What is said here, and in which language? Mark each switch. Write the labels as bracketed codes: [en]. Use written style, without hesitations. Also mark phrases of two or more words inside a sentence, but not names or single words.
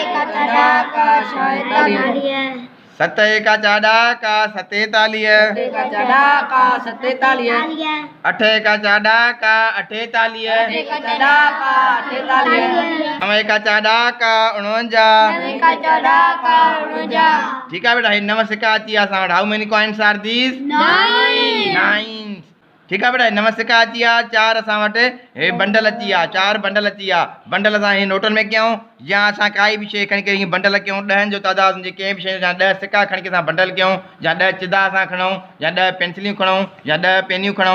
[sd] 7 एका 4 ॾाका 47। 8 एका 4 ॾाका 48। 9 एका 4 ॾाका 49। ठीकु आहे बेटा। हे 9 सिका अची विया असां वटि। [en] How many coins are these? [sd] 9। ठीकु आहे बेटा। 9 सिका अची विया। 4 असां वटि हे बंडल अची विया। 4 बंडल अची विया। बंडल असां हे नोटनि में कयूं या असां काई बि शइ खणी करे हीअं बंडल कयूं। 10 जो तइदाद हुजे कंहिं बि शइ जा 10 सिका खणी करे असां बंडल कयूं, या 10 चिदा असां खणूं, या 10 पेंसिलियूं खणूं, या 10 पेनियूं खणूं।